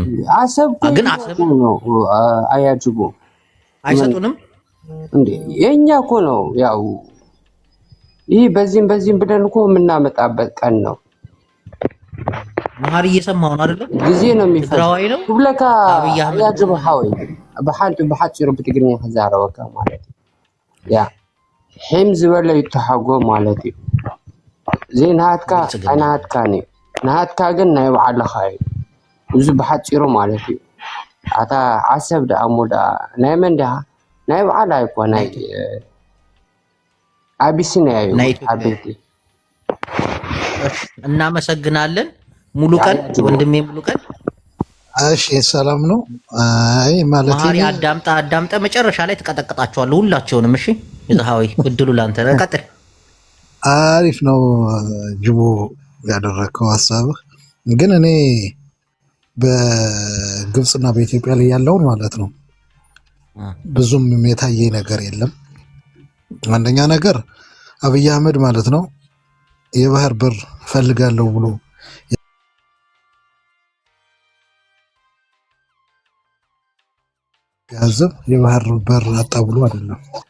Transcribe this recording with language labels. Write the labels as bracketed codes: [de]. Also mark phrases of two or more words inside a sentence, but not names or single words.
[am] አሰብ ግን አሰብ ነው አያጅቦ አይሰጡንም እንዴ? የኛ እኮ ነው ያው ይህ በዚህም ብለን እኮ የምናመጣበት ቀን ነው። መሀሪ እየሰማሁ ነው አይደለ? ጊዜ ነው የሚፈጅ ነው [ti] ብለካ አያጅቦ ሐወይ በሓፂሩ ብትግርኛ ክዛረበካ ማለት ያ ሕም ዝበለ ይተሓጎ ማለት እዩ ዘይናሃትካ ኣይናሃትካ ኒ ናሃትካ ግን ናይ ባዕልኻ እዩ እዚ ብሓፂሩ ማለት እዩ ኣታ ዓሰብ ደኣ እሞ ደኣ ናይ መን ዲኣ ናይ ባዕላ ኣይኮነ ናይ አቢሲኒያ እዩ አቤቴ [am] እናመሰግናለን ሙሉ ቀን ወንድሜ ሙሉ ቀን እሺ ሰላም ነው አይ ማለት ማሪ አዳምጣ መጨረሻ ላይ ተቀጠቀጣቸዋለሁ ሁላቸውንም እሺ ይዛሃዊ እድሉ ላንተ ቀጥል አሪፍ ነው ጅቦ ያደረከው ሐሳብ ግን እኔ በግብጽና በኢትዮጵያ ላይ ያለው ማለት ነው ብዙም የታየ ነገር የለም አንደኛ ነገር አብይ አህመድ ማለት ነው የባህር በር ፈልጋለሁ ብሎ ያዘብ የባህር በር አጣ ብሎ አይደለም